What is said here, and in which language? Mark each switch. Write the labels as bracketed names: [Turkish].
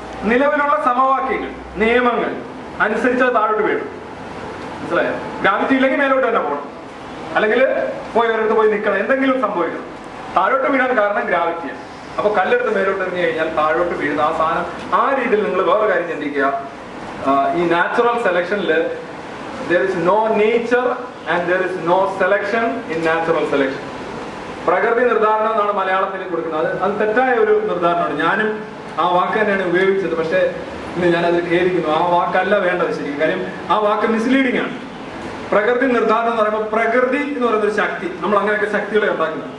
[Malayalam] നിലവിലുള്ള സമവാക്യങ്ങൾ, നിയമങ്ങൾ അനുസരിച്ച് അത് താഴോട്ട് വീഴും. മനസ്സിലായോ? ഗ്രാവിറ്റി ഇല്ലെങ്കിൽ മേലോട്ട് തന്നെ പോകണം, അല്ലെങ്കിൽ ഒരിടത്ത് പോയി നിൽക്കണം, എന്തെങ്കിലും സംഭവിക്കണം. താഴോട്ട് വീഴാൻ കാരണം ഗ്രാവിറ്റിയാണ്. അപ്പൊ കല്ലെടുത്ത് മേലോട്ട് എറിഞ്ഞു കഴിഞ്ഞാൽ താഴോട്ട് വീഴുന്ന ആ സാധനം. ആ രീതിയിൽ നിങ്ങൾ വേറെ കാര്യം ചിന്തിക്കുക. ഈ natural സെലക്ഷനിൽ [English] there is no nature and there is no selection in natural selection. [Malayalam] പ്രകൃതി നിർദ്ധാരണം എന്നാണ് മലയാളത്തിൽ കൊടുക്കുന്നത്. അത് തെറ്റായ ഒരു നിർദ്ധാരണമാണ്. ഞാനും ആ വാക്ക് തന്നെയാണ് ഉപയോഗിച്ചത്. പക്ഷേ ഇന്ന് ഞാനത് ഖേദിക്കുന്നു. ആ വാക്കല്ല വേണ്ടത് ശരിക്കും. കാര്യം ആ വാക്ക് മിസ്ലീഡിംഗ് ആണ്. പ്രകൃതി നിർദ്ധാരണം എന്ന് പറയുമ്പോൾ പ്രകൃതി എന്ന് പറയുന്ന ഒരു ശക്തി, നമ്മൾ അങ്ങനെയൊക്കെ ശക്തികളെ ഉണ്ടാക്കുന്നത്.